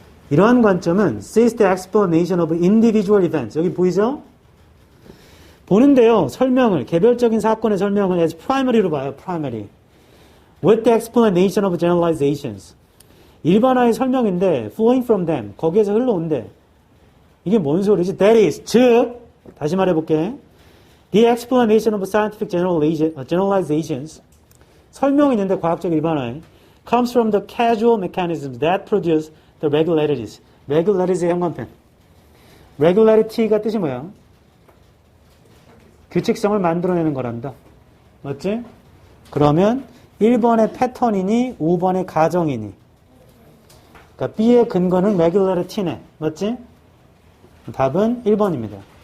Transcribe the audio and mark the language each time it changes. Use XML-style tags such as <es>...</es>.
<ko>이러한 관점은</ko> <en>sees the explanation of individual events.</en> <ko>여기 보이죠? 보는데요. 설명을, 개별적인 사건의 설명을 as primary로 봐요.</ko> <en>primary. with the explanation of generalizations.</en> <ko>일반화의 설명인데</ko> <en>flowing from them.</en> <ko>거기에서 흘러온대. 이게 뭔 소리지?</ko> <en>That is,</en> <ko>즉, 다시 말해볼게.</ko> <en>The explanation of scientific generalizations.</en> <ko>설명이 있는데 과학적 일반화에</ko> <en>comes from the causal mechanisms that produce the regularities.</en> <ko>regularities의 형광펜. regularity가 뜻이 뭐야? 규칙성을 만들어내는 거란다. 맞지? 그러면 1번의 패턴이니 5번의 가정이니. 그러니까 B의 근거는 regularity네. 맞지? 답은 1번입니다.</ko>